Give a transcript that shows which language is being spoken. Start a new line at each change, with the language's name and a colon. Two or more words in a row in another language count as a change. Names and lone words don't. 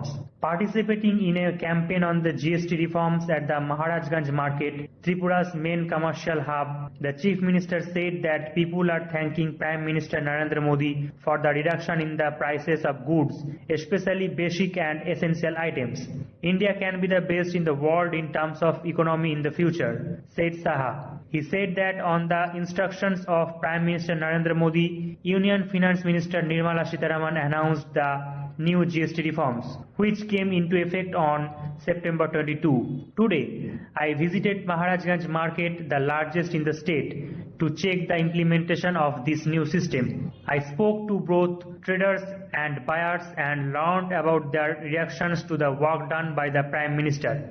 English: Participating in a campaign on the GST reforms at the Maharajganj market, Tripura's main commercial hub, the Chief Minister said that people are thanking Prime Minister Narendra Modi for the reduction in the prices of goods, especially basic and essential items. India can be the best in the world in terms of economy in the future, said Saha. He said that on the instructions of Prime Minister Narendra Modi, Union Finance Minister Nirmala Sitharaman announced the new GST reforms, which came into effect on September 22. Today, I visited Maharajganj market, the largest in the state, to check the implementation of this new system. I spoke to both traders and buyers and learned about their reactions to the work done by the Prime Minister.